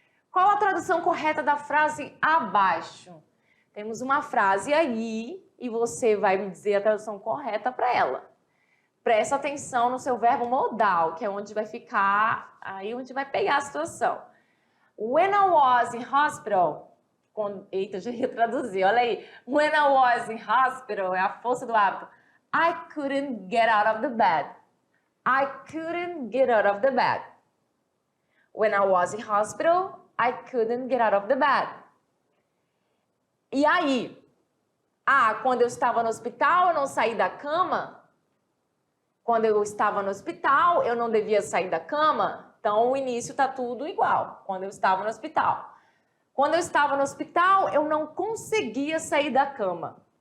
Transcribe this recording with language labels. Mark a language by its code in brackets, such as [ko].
[pt] Qual a tradução correta da frase abaixo? Temos uma frase aí e você vai me dizer a tradução correta para ela. Presta atenção no seu verbo modal, que é onde vai ficar, aí onde vai pegar a situação. [en] When I was in hospital... [pt] Eita, já ia traduzir, olha aí. [en] When I was in hospital, [pt] é a força do hábito. [en] I couldn't get out of the bed. I couldn't get out of the bed. When I was in hospital, I couldn't get out of the bed. [pt] E aí? Quando eu estava no hospital, eu não saí da cama? Quando eu estava no hospital, eu não devia sair da cama? Então, o início está tudo igual. Quando eu estava no hospital. Quando eu estava no hospital, eu não conseguia sair da cama.